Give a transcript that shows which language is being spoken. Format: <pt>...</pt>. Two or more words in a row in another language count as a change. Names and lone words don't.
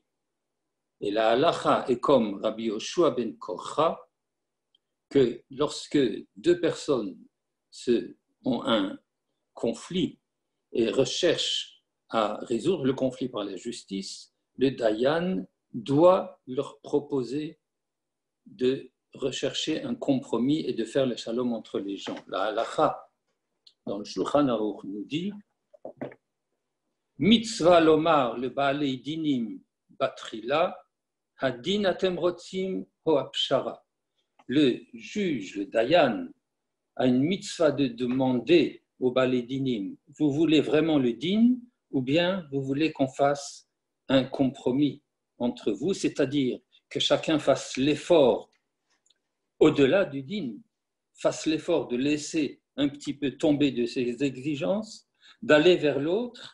<fr>Et la halacha est comme Rabbi Yoshua ben Kocha, que lorsque deux personnes ont un conflit et recherchent à résoudre le conflit par la justice, le Dayan doit leur proposer de rechercher un compromis et de faire le shalom entre les gens. La halacha, dans le Shulchan Aruch, nous dit</fr> <he>מצוה לומר לבעלי דינים בתחילה הדין אתם רוצים או פשרה.</he> <fr>Le juge, le dayan, a une mitzvah de demander au</fr> <he>בעלי דינים,</he> <fr>vous voulez vraiment le din ou bien vous voulez qu'on fasse un compromis entre vous, c'est-à-dire que chacun fasse l'effort au-delà du din, fasse l'effort de laisser un petit peu tomber de ses exigences, d'aller vers l'autre.</fr>